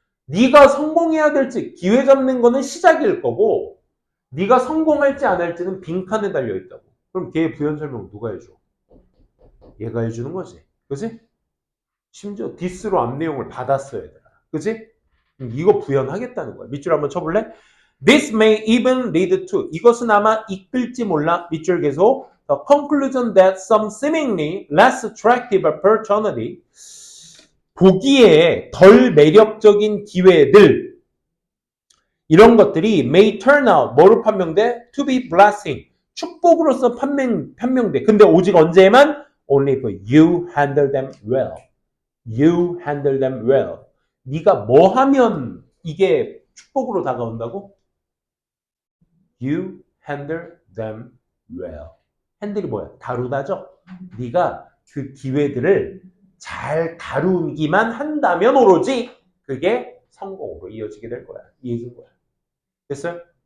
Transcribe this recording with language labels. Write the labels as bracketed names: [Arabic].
[Korean] 네가 성공해야 될지, 기회 잡는 거는 시작일 거고, 네가 성공할지 안 할지는 빈칸에 달려있다고. 그럼 걔의 부연 설명 누가 해줘? 얘가 해주는 거지. 그치? 심지어 디스로 앞 내용을 받았어야 돼. 그치? 이거 부연하겠다는 거야. 밑줄 한번 쳐볼래? [English] This may even lead to, [Korean] 이것은 아마 이끌지 몰라. 밑줄 계속. [English] The conclusion that some seemingly less attractive opportunity, [Korean] 보기에 덜 매력적인 기회들, 이런 것들이 [English] may turn out, [Korean] 뭐로 판명돼? [English] To be blessing, [Korean] 축복으로서 판명돼. 근데 오직 언제만? [English] Only if you handle them well. You handle them well. [Korean] 네가 뭐 하면 이게 축복으로 다가온다고? [English] You handle them well. [Korean] 핸들이 뭐야? 다루다죠? 네가 그 기회들을 잘 다루기만 한다면 오로지 그게 성공으로 이어지게 될 거야. 이 얘기인 거야. 됐어요?